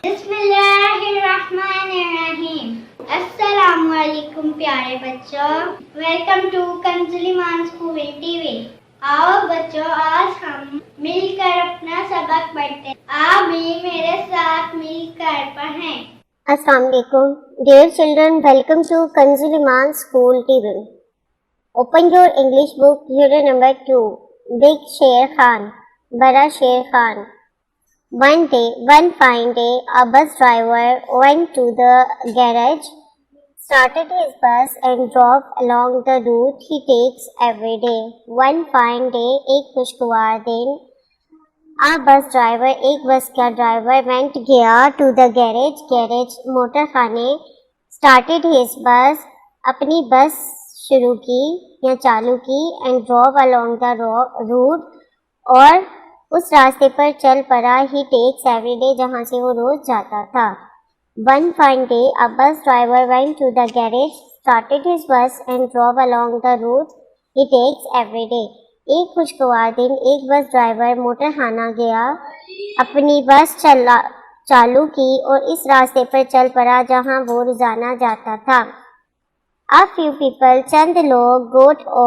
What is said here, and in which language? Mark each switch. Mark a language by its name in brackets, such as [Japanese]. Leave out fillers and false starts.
[Urdu] بسم اللہ الرحمن الرحیم۔ السلام علیکم پیارے بچوں، [English] Welcome to Kanzul Iman School TV. [Urdu] آؤ بچوں، آج ہم مل کر اپنا سبق پڑھتے ہیں۔ آپ بھی میرے ساتھ مل کر پڑھیں۔ [English] السلام علیکم dear children, welcome to Kanzul Iman School TV. Open your English book, unit number 2, Big Sher Khan, Bada Sher Khan. One fine day, a bus driver went to the garage, started his bus and drove along the route he takes every day. One fine day, [Urdu] ایک خوشگوار دن، [English] a bus driver [Urdu] ایک بس کا driver [English] went [Urdu] گیا [English] to the garage [Urdu] motor خانے، [English] started his bus [Urdu] اپنی بس شروع کی یا چالو کی [English] and drove along the route [Urdu] اور اس راستے پر چل پڑا [English] he takes every day [Urdu] جہاں سے وہ روز جاتا تھا۔ [English] One fine day a bus driver went to the garage, started his bus and drove along the route he takes every day. [Urdu] ایک خوشگوار دن، ایک بس ڈرائیور موٹر خانہ گیا، اپنی بس چالو کی اور اس راستے پر چل پڑا جہاں وہ روزانہ جاتا تھا۔ [English] A few people [Urdu] چند لوگ got